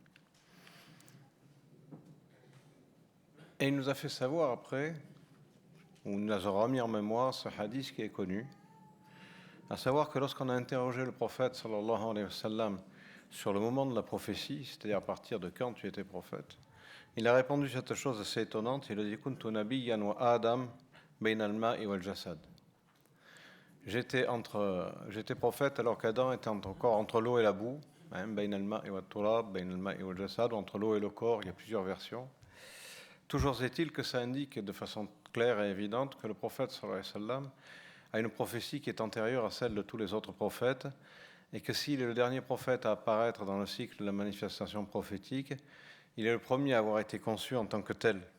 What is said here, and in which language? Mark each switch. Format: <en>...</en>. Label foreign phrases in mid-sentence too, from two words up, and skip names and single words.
<fr>Et il nous a fait savoir après, ou il nous a remis en mémoire ce hadith qui est connu, à savoir que lorsqu'on a interrogé le prophète</fr> <ar>صلى الله عليه وسلم</ar> <fr>sur le moment de la prophétie, c'est-à-dire à partir de quand tu étais prophète, il a répondu cette chose assez étonnante.</fr> <ar>Il a dit كنت نبيا وآدم بين الماء والجسد.</ar> <fr>J'étais prophète alors qu'Adam était encore entre l'eau et la boue,</fr> <ar>بين الماء وتراب بين الماء والجسد,</ar> <fr>entre l'eau et le corps. Il y a plusieurs versions. Toujours est-il que ça indique de façon claire et évidente que le prophète</fr> <ar>صلى الله عليه وسلم</ar> <fr>a une prophétie qui est antérieure à celle de tous les autres prophètes, et que s'il est le dernier prophète à apparaître dans le cycle de la manifestation prophétique, il est le premier à avoir été conçu en tant que tel.</fr>